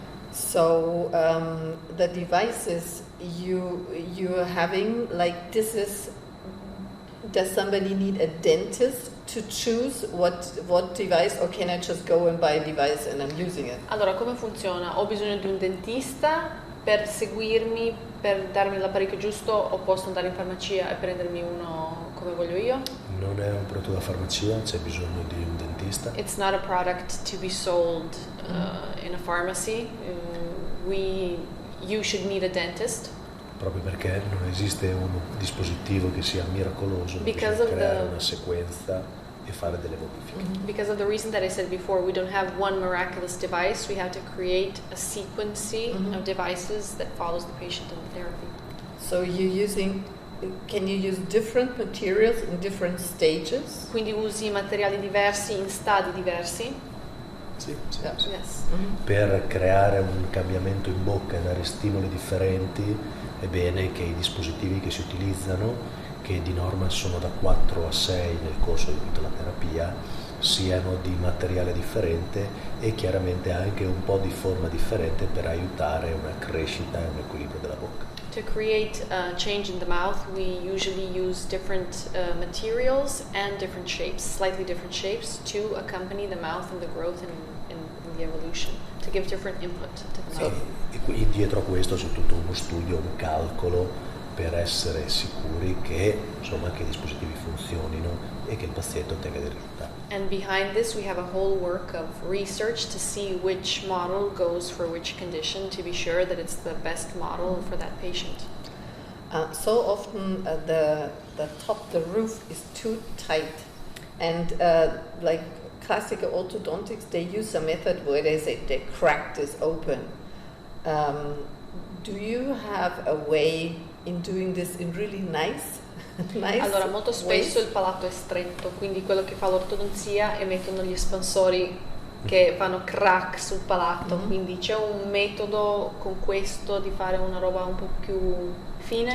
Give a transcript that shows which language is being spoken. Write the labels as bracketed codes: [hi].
[en] So the devices you're having, like does somebody need a dentist to choose what device, or can I just go and buy a device and I'm using it? [it] Allora, come funziona? Ho bisogno di un dentista per seguirmi, per darmi l'apparecchio giusto, o posso andare in farmacia e prendermi uno come voglio io? Non è un prodotto da farmacia, c'è bisogno di un dentista. [en] It's not a product to be sold in a pharmacy. You should need a dentist. [it] Proprio perché non esiste un dispositivo che sia miracoloso, [en] Because [it] bisogna [en] of [it] creare [en] the- [it] una sequenza e fare delle modifiche. [en] Because of the reason that I said before, we don't have one miraculous device. We have to create a sequencing of devices that follows the patient in the therapy. So can you use different materials in different stages? [it] Quindi usi materiali diversi in stadi diversi. Sì, [en] Yeah. Yes. [it] Per creare un cambiamento in bocca e dare stimoli differenti è bene che i dispositivi che si utilizzano, che di norma sono da 4 a 6 nel corso di tutta la terapia, siano di materiale differente e chiaramente anche un po' di forma differente per aiutare una crescita e un equilibrio della bocca. [en] To create a change in the mouth, we usually use different materials and different shapes, slightly different shapes, to accompany the mouth and the growth and in the evolution, to give different input to the mouth. [it] E qui dietro a questo c'è tutto uno studio, un calcolo per essere sicuri che i dispositivi funzionino e che il paziente ottenga dei risultati. [en] And behind this, we have a whole work of research to see which model goes for which condition, to be sure that it's the best model for that patient. So often the roof is too tight, and like classical orthodontics, they use a method where they say they crack this open. Do you have a way in doing this in really nice [it] Allora, molto spesso il palato è stretto, quindi quello che fa l'ortodonzia è mettono gli espansori che fanno crack sul palato, quindi c'è un metodo con questo di fare una roba un po' più fine?